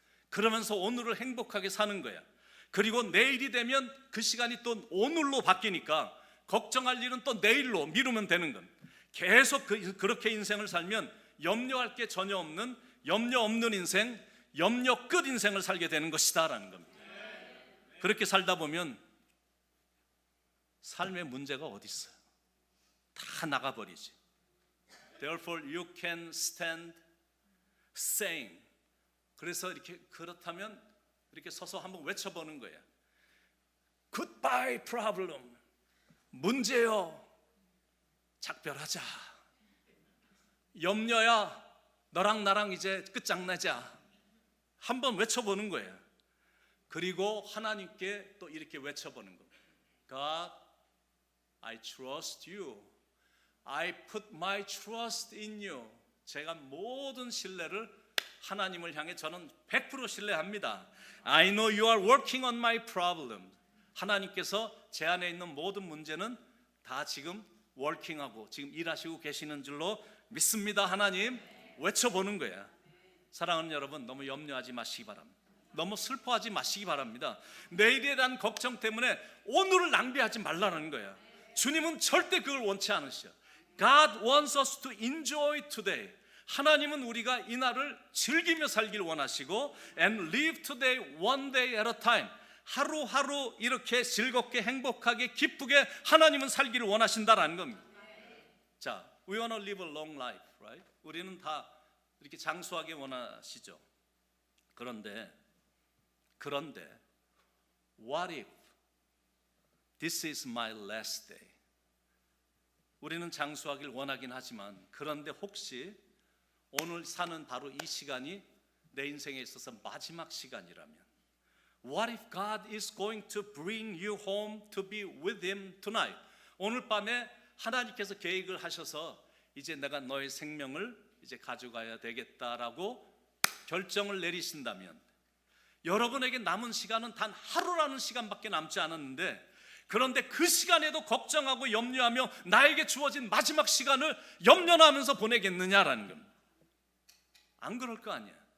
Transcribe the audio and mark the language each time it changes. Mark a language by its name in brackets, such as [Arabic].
[Korean] 그러면서 오늘을 행복하게 사는 거야. 그리고 내일이 되면 그 시간이 또 오늘로 바뀌니까 걱정할 일은 또 내일로 미루면 되는 겁니다. 계속 그렇게 인생을 살면 염려할 게 전혀 없는, 염려 없는 인생, 염려 끝 인생을 살게 되는 것이다라는 겁니다. 그렇게 살다 보면 삶의 문제가 어디 있어요? 다 나가버리지. [English] Therefore you can stand saying. [Korean] 그래서 이렇게 그렇다면 이렇게 서서 한번 외쳐보는 거예요. [English] Goodbye problem. [Korean] 문제요, 작별하자. 염려야, 너랑 나랑 이제 끝장내자. 한번 외쳐보는 거예요. 그리고 하나님께 또 이렇게 외쳐보는 겁니다. [English] God, I trust you. I put my trust in you. [Korean] 제가 모든 신뢰를 하나님을 향해 저는 100% 신뢰합니다. [English] I know you are working on my problem. [Korean] 하나님께서 제 안에 있는 모든 문제는 다 지금 워킹하고 지금 일하시고 계시는 줄로 믿습니다. 하나님, 외쳐보는 거야. 사랑하는 여러분, 너무 염려하지 마시기 바랍니다. 너무 슬퍼하지 마시기 바랍니다. 내일에 대한 걱정 때문에 오늘을 낭비하지 말라는 거야. 주님은 절대 그걸 원치 않으셔. [English] God wants us to enjoy today. [Korean] 하나님은 우리가 이 날을 즐기며 살길 원하시고 [English] and live today one day at a time. [Korean] 하루하루 이렇게 즐겁게 행복하게 기쁘게 하나님은 살기를 원하신다라는 겁니다. [English] 자, we want to live a long life, right? [Korean] 우리는 다 이렇게 장수하게 원하시죠. 그런데 [English] what if this is my last day? [Korean] 우리는 장수하길 원하긴 하지만 그런데 혹시 오늘 사는 바로 이 시간이 내 인생에 있어서 마지막 시간이라면 [English] What if God is going to bring you home to be with Him tonight? [Korean] 오늘 밤에 하나님께서 계획을 하셔서 이제 내가 너의 생명을 이제 가져가야 되겠다라고 결정을 내리신다면 여러분에게 남은 시간은 단 하루라는 시간밖에 남지 않았는데 그런데 그 시간에도 걱정하고 염려하며 나에게 주어진 마지막 시간을 염려하면서 보내겠느냐라는 겁니다. 안 그럴 거 아니야.